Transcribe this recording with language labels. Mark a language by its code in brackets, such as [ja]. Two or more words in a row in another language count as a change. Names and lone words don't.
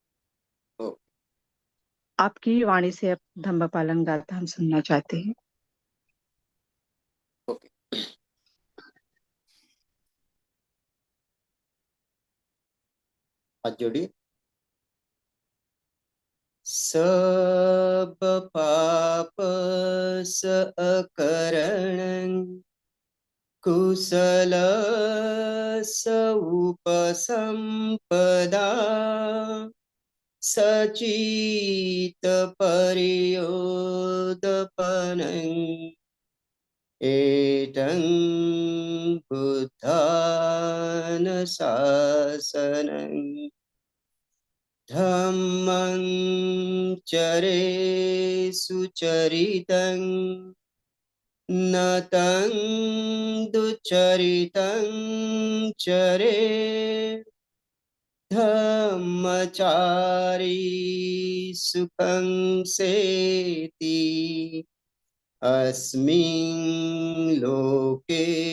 [hi] आपकी वाणी से अब धम्मा पालन गाथा हम सुनना चाहते हैं। ओके। हाथ जोड़िए। [pi] सब पाप स अकरण, कुशल स उपसंपदा, सचित परियोदपनं, एतं बुद्धान शासनं, धम्मं चरे सुचरितं, नतं दुचरितं चरे, धम्मचारी सुखं सेति, अस्मिन् लोके